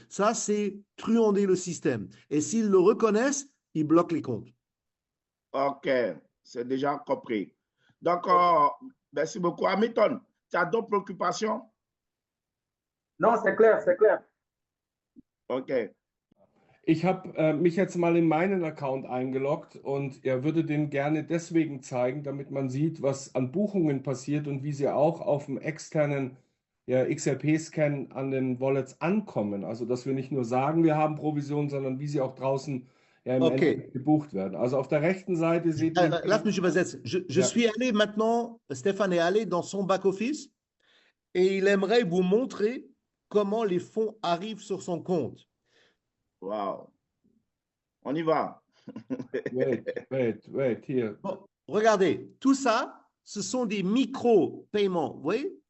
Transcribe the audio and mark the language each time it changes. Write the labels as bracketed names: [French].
[French] Ça, c'est truander le système. Et s'ils le reconnaissent, ils bloquent les comptes. OK, c'est déjà compris. Donc, merci beaucoup. Hamilton, tu as d'autres préoccupations? Non, c'est clair, c'est clair. OK. [German] Ich habe mich jetzt mal in meinen Account eingeloggt und er würde den gerne deswegen zeigen, damit man sieht, was an Buchungen passiert und wie sie auch auf dem externen XRP-Scan an den Wallets ankommen. Also, dass wir nicht nur sagen, wir haben Provision, sondern wie sie auch draußen im Endeffekt gebucht werden. Also auf der rechten Seite seht ihr... Lass mich übersetzen. [French] Je suis allé maintenant, Stéphane est allé dans son back-office et il aimerait vous montrer comment les fonds arrivent sur son compte. Wow. On y va. [English] Wait, here. [French] Bon, regardez, tout ça, ce sont des micro-paiements. Vous voyez?